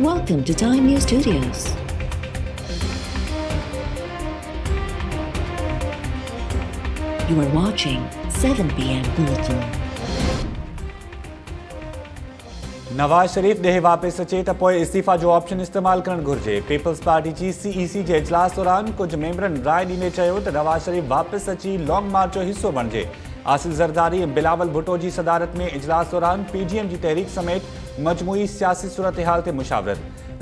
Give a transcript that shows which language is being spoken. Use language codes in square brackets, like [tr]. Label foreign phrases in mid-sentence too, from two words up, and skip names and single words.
[en] Welcome to Time News Studios. You are watching 7 p.m. Bulletin. [sd] नवाज शरीफ ॾे वापस अचे त पोइ इस्तीफ़ा जो ऑप्शन इस्तेमाल करणु घुर्जे। पीपल्स पार्टी जी CEC जे इजलास दौरान कुझु मेंबरनि राय ॾींदे चयो त नवाज शरीफ वापस अची [en] long march [sd] जो हिसो बणिजे। आसिफ ज़रदारी ऐं बिलावल भुट्टो जी सदारत में इजलास दौरान PDM जी तहरीक समेत मजमूई सियासी सूरत हाल ते मुशावरत।